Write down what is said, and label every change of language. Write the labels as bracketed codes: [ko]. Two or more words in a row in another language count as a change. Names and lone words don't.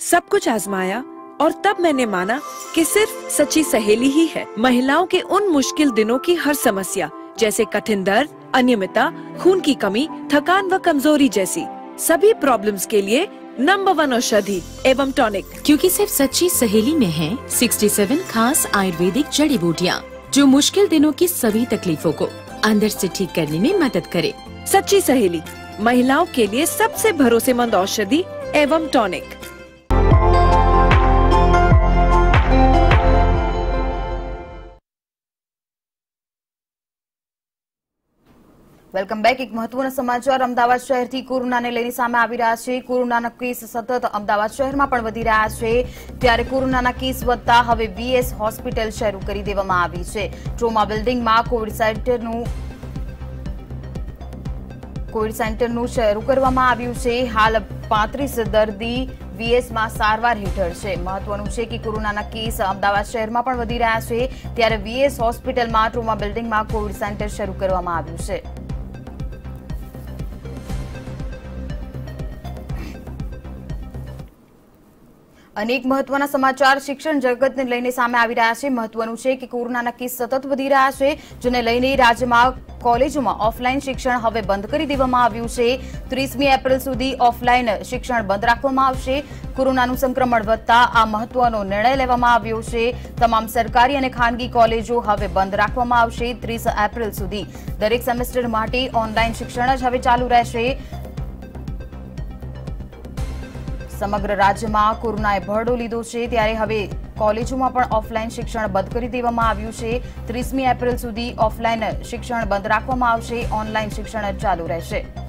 [hi] सब कुछ आजमाया और तब मैंने माना कि सिर्फ सच्ची सहेली ही है महिलाओं के उन मुश्किल दिनों की हर समस्या, जैसे कठिन दर्द, अनियमितता, खून की कमी, थकान व कमजोरी जैसी सभी प्रॉब्लम्स के लिए नंबर 1 औषधि एवं टॉनिक। क्योंकि सिर्फ सच्ची सहेली में है 67 खास आयुर्वेदिक जड़ी बूटियाँ, जो मुश्किल दिनों की सभी तकलीफों को अंदर से ठीक करने में मदद करे। सच्ची सहेली, महिलाओं के लिए सबसे भरोसेमंद औषधि एवं टॉनिक। [en] welcome back. [gu] એક મહત્વના સમાચાર અમદાવાદ શહેરથી કોરોનાને લઈને સામે આવી રહ્યા છે। કોરોનાના કેસ સતત અમદાવાદ શહેરમાં પણ વધી રહ્યા છે, ત્યારે કોરોનાના કેસ વધતા હવે VS હોસ્પિટલ શરૂ કરી દેવામાં આવી છે। ટ્રોમા બિલ્ડિંગમાં કોવિડ સેન્ટરનું શરૂ કરવામાં આવ્યું છે। હાલ 35 દર્દી VSમાં સારવાર હેઠળ છે। મહત્વનું છે કે કોરોનાના કેસ અમદાવાદ શહેરમાં પણ વધી રહ્યા છે, ત્યારે VS હોસ્પિટલમાં ટ્રોમા બિલ્ડિંગમાં કોવિડ સેન્ટર શરૂ કરવામાં આવ્યું છે। અનેક મહત્વના સમાચાર શિક્ષણ જગતને લઈને સામે આવી રહ્યા છે। મહત્વનું છે કે કોરોનાના કેસ સતત વધી રહ્યા છે, જેને લઈને રાજ્યમાં કૉલેજોમાં ઑફલાઇન શિક્ષણ હવે બંધ કરી દેવામાં આવ્યું છે। 30 એપ્રિલ સુધી ઑફલાઇન શિક્ષણ બંધ રાખવામાં આવશે। કોરોનાનું સંક્રમણ વધતા આ મહત્વનો નિર્ણય લેવામાં આવ્યો છે। તમામ સરકારી અને ખાનગી કૉલેજો હવે બંધ રાખવામાં આવશે। 30 એપ્રિલ સુધી દરેક સેમેસ્ટર માટે ઑનલાઇન શિક્ષણ જ હવે ચાલુ રહેશે। સમગ્ર રાજ્યમાં કોરોનાએ ભરડો લીધો છે, ત્યારે હવે કૉલેજોમાં પણ ઑફલાઇન શિક્ષણ બંધ કરી દેવામાં આવ્યું છે। 30 એપ્રિલ સુધી ઑફલાઇન શિક્ષણ બંધ રાખવામાં આવશે, ઑનલાઇન શિક્ષણ ચાલુ રહેશે।